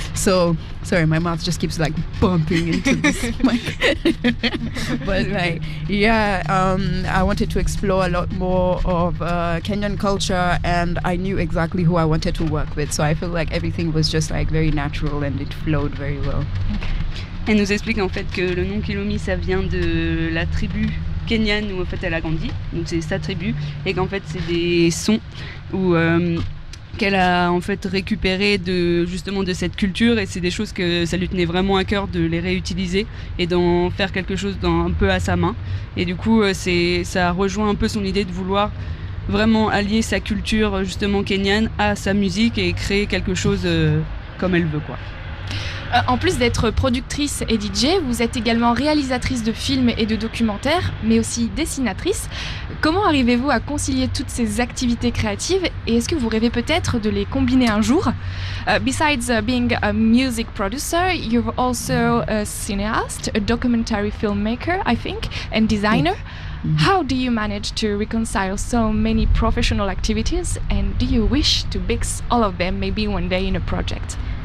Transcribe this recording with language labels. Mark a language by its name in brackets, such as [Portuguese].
[English] So, sorry, my mouth just keeps like bumping into this mic. But like, I wanted to explore a lot more of Kenyan culture and I knew exactly who I wanted to work with. So I feel like everything was just like very natural and it flowed very well. [French] Elle nous explique en fait que le nom Kilumi ça vient de la tribu kenyane où en fait elle a grandi, donc c'est sa tribu, et qu'en fait c'est des sons où qu'elle a en fait récupéré de cette culture et c'est des choses que ça lui tenait vraiment à cœur de les réutiliser et d'en faire quelque chose un peu à sa main. Et du coup ça rejoint un peu son idée de vouloir vraiment allier sa culture justement kenyane à sa musique et créer quelque chose comme elle veut quoi. En plus d'être productrice et DJ, vous êtes également réalisatrice de films et de documentaires, mais aussi dessinatrice. Comment arrivez-vous à concilier toutes ces activités créatives et est-ce que vous rêvez peut-être de les combiner un jour? [English] Besides being a music producer, you're also a cineast, a documentary filmmaker, I think, and designer. How do you manage to reconcile so many professional activities and do you wish to mix all of them maybe one day in a project?